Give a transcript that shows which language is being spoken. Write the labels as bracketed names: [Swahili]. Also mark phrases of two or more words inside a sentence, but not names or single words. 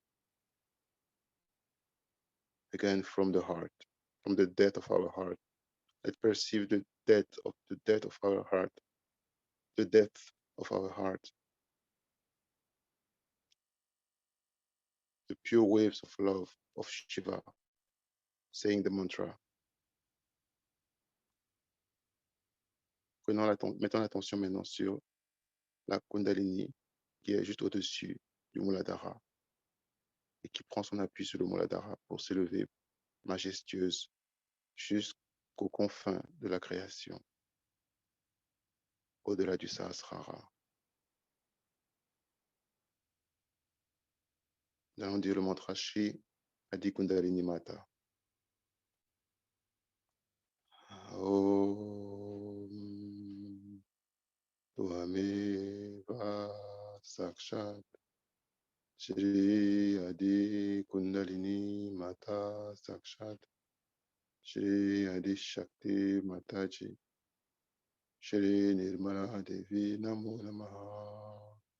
[English] Again, from the heart, from the depth of our heart. Let's perceive the depth of our heart, the depth of our heart, the pure waves of love of Shiva, saying the mantra. [French] Mettons l'attention maintenant sur la Kundalini qui est juste au-dessus du Muladhara et qui prend son appui sur le Muladhara pour s'élever majestueuse jusqu'aux confins de la création, au-delà du Sahasrara. Nous allons dire le mantra Shri Adi Kundalini Mata. [Sanskrit] Om Tvameva Sakshat Shri Adi Kundalini Mata Sakshat Shri Adi Shakti Mataji Shri Nirmala Devi Namo Namaha